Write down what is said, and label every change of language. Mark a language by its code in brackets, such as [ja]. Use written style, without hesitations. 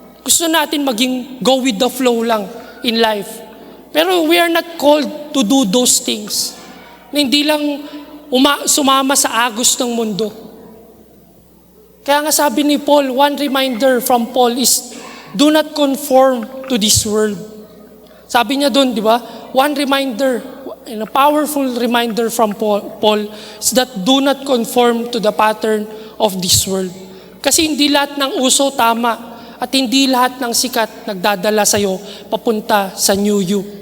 [tl] Gusto natin maging [en] go with the flow [tl] lang [en] in life. [tl] Pero [en] we are not called to do those things. [tl] Na hindi lang sumama sa agos ng mundo. Kaya nga sabi ni Paul, [en] one reminder from Paul is, do not conform to this world. [tl] Sabi niya doon, di ba? [en] One reminder, and a powerful reminder from Paul is that do not conform to the pattern of this world. [tl] Kasi hindi lahat ng uso tama at hindi lahat ng sikat nagdadala sa'yo papunta sa [en] new you.